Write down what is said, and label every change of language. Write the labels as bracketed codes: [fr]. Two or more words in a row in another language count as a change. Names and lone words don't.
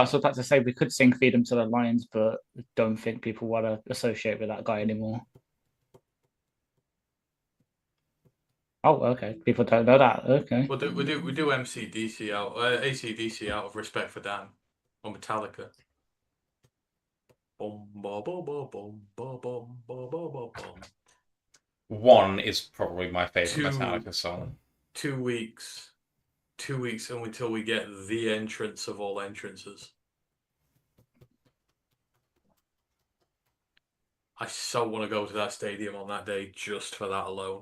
[en] I was about to say we could sing "Feed 'Em to the Lions," but I don't think people want to associate with that guy anymore. Oh, okay. People don't know that. Okay. We do MCDC out, ACDC out of respect for Dan, or Metallica. Boom, ba, ba, ba, boom, ba, bum, ba, ba, ba, bum. One is probably my favorite Metallica song. 2 weeks. 2 weeks until we get the entrance of all entrances. I so want to go to that stadium on that day just for that alone.